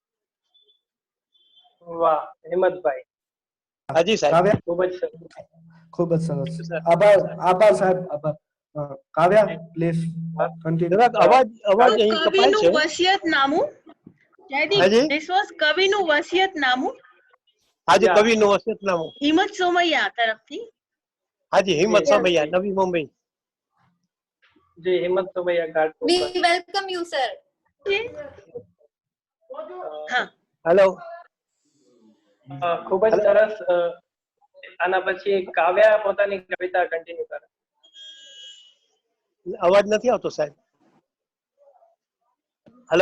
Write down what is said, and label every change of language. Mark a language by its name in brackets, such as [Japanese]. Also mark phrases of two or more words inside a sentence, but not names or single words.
[Gujarati] વાહ હિંમતભાઈ, હાજી સાહેબ, ખૂબ જ સરસ. આભાર સાહેબ, આભાર. કાવ્યા [English] please continue. [Gujarati] અવાજ અહીં કપાય છે. કવિનું વસિયતનામું, જયદીપ, [English] this was [Gujarati] કવિનું વસિયતનામું. હાજી, કવિનું વસિયતનામું હિંમત સોમૈયા તરફથી. હાજી, હિંમત સોમૈયા, નવી મુંબઈ. જી હિંમત સોમૈયા ઘાટકોપર. [English] We welcome you, sir. [Gujarati] હા, હેલો. ખૂબ જ સરસ. આના પછી કાવ્યા પોતાની કવિતા કન્ટિન્યુ કરે. અવાજ નથી આવતો સાહેબ. હેલો.